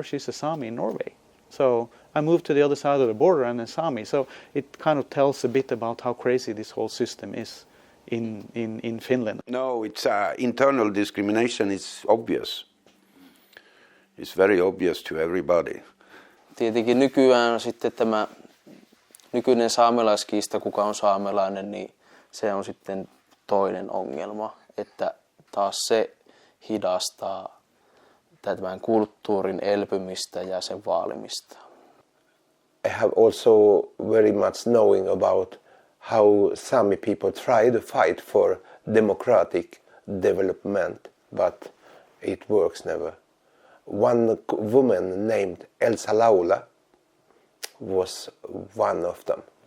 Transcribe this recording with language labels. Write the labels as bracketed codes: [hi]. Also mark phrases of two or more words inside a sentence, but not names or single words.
[en] She's a Sami in Norway. So I moved to the other side of the border and a Sami. So it kind of tells a bit about how crazy this whole system is in Finland. No, it's internal discrimination is obvious. It's very obvious to everybody. [fi] Tietenkin nykyään sitten tämä nykyinen saamelaiskiista, kuka on saamelainen, niin se on sitten toinen ongelma, että taas se hidastaa tämän kulttuurin elpymistä ja sen vaalimista. [en] I have also very much knowing about how Sami people try to fight for democratic development, but it works never. One woman named Elsa Laula was one of them.